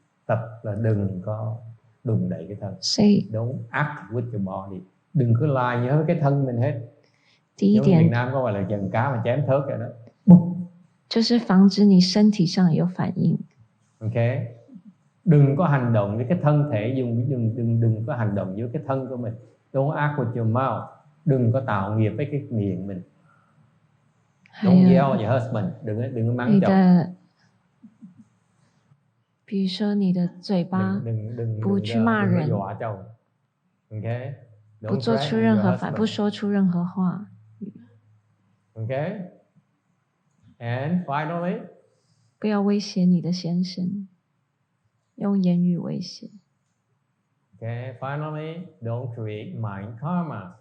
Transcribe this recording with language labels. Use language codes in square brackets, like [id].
[vi] Tập là đừng có đùng đẩy cái thân. [en] Don't act with your body. [vi] Đừng có làm gì hết với cái thân mình hết. Giống như Việt Nam có gọi là dần cá mà chém thớt rồi đó. [zh] 就是防止你身体上有反应。 [en] Okay. [vi] Đừng có hành động với cái thân thể, đừng có hành động với cái thân của mình. [en] Don't act with your mouth. [vi] Đừng có tạo nghiệp với cái miệng mình. [en] Don't yell at your husband. [vi] Đừng có mắng chồng. [zh] 比如说你的嘴巴不去骂人， [en] okay? [zh] 不做出任何反，不说出任何话。 [en] Okay? And finally, [zh] 不要威胁你的先生，用言语威胁。 [en] Okay, finally, don't create mind karma.